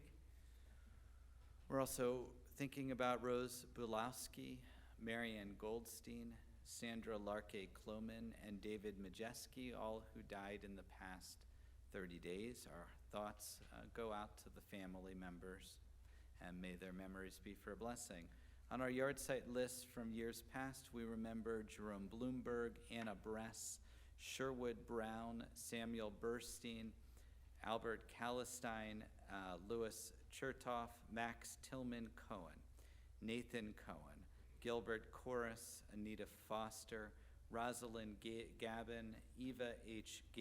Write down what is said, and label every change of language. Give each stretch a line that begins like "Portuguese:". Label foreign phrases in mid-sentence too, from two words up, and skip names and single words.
English: We're also thinking about Rose Bulowski, Marianne Goldstein, Sandra Larke Kloman, and David Majeski, all who died in the past 30 days. Our thoughts go out to the family members, and may their memories be for a blessing. On our yard site list from years past, we remember Jerome Bloomberg, Anna Bress, Sherwood Brown, Samuel Burstein, Albert Kallistein, Louis Chertoff, Max Tillman Cohen, Nathan Cohen, Gilbert Corris, Anita Foster, Rosalind Gabin, Eva H.